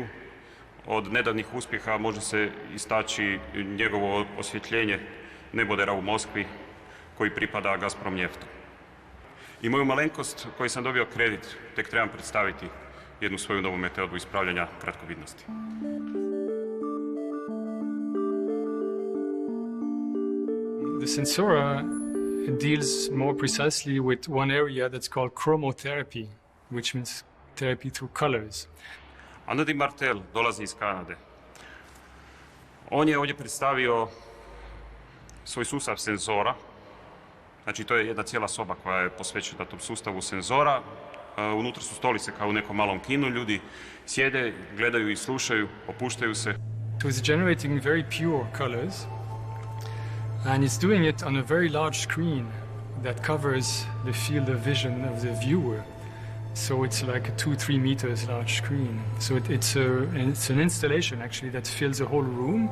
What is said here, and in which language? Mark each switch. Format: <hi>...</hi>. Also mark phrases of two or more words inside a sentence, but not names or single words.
<hr>Od nedavnih uspjeha može se istaći njegovo osvjetljenje nebodera u Moskvi koji pripada Gazprom njeftu. I moju malenkost koju sam dobio kredit, tek trebam predstaviti jednu svoju novu metodu ispravljanja kratkovidnosti.</hr> <en>The sensora deals more precisely with one area that's called chromotherapy, which means therapy through colors.</en> <hr>Andy Martel dolazi iz Kanade. On je ovdje predstavio svoj sustav senzora. Znači, to je jedna cijela soba koja je posvećena tom sustavu senzora. Unutra su stolice kao u nekom malom kinu. Ljudi sjede, gledaju i slušaju, opuštaju se.</hr> <en>So it's generating very pure colors. And it's doing it on a very large screen that covers the field of vision of the viewer. So it's like a 2-3 meters large screen. So it's an installation actually that fills the whole room.</en>